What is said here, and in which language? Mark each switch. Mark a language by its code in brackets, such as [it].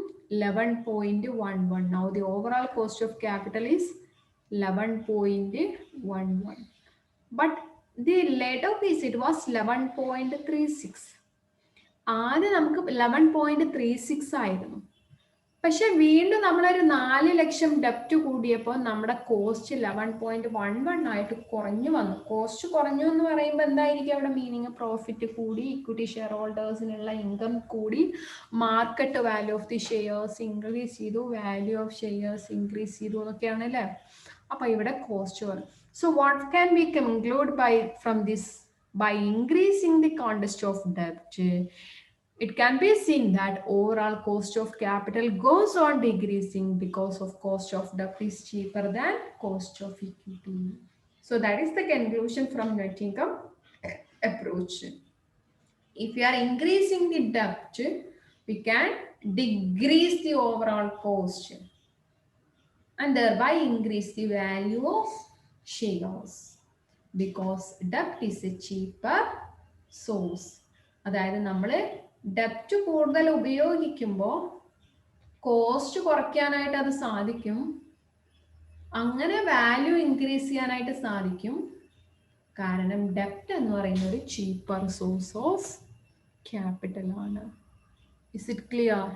[en] 11.11. Now the overall cost of capital is 11.11. But the later piece, it was 11.36. [ml] ആദ്യം നമുക്ക് 11.36 ആയിരുന്നു. പക്ഷെ വീണ്ടും നമ്മളൊരു 4 ലക്ഷം ഡെപ്റ്റ് കൂടിയപ്പോൾ നമ്മുടെ കോസ്റ്റ് 11.11 ആയിട്ട് കുറഞ്ഞു വന്നു. കോസ്റ്റ് കുറഞ്ഞു എന്ന് പറയുമ്പോൾ എന്തായിരിക്കും അവിടെ മീനിങ്? പ്രോഫിറ്റ് കൂടി, ഇക്വിറ്റി ഷെയർ ഹോൾഡേഴ്സിനുള്ള ഇൻകം കൂടി, market value of the shares increase ചെയ്തു, വാല്യൂ ഓഫ് ഷെയർസ് ഇൻക്രീസ് ചെയ്തു എന്നൊക്കെയാണ് അല്ലേ? അപ്പൊ ഇവിടെ കോസ്റ്റ് വരും. [en] So what can be conclude from this? By increasing the cost of ഡെപ്റ്റ്, it can be seen that overall cost of capital goes on decreasing because of cost of debt is cheaper than cost of equity. So that is the conclusion from net income approach. If we are increasing the debt, we can decrease the overall cost and thereby increase the value of shares because debt is a cheaper source. [ml] അതായത് നമ്മൾ ഡെപ്റ്റ് കൂടുതൽ ഉപയോഗിക്കുമ്പോൾ cost കുറയ്ക്കാനായിട്ട് അത് സാധിക്കും, അങ്ങനെ value increase ചെയ്യാനായിട്ട് സാധിക്കും. കാരണം ഡെപ്റ്റ് എന്ന് പറയുന്നത് ഒരു ചീപ്പർ സോഴ്സ് ഓഫ് ക്യാപിറ്റൽ ആണ്. [en] Is it clear?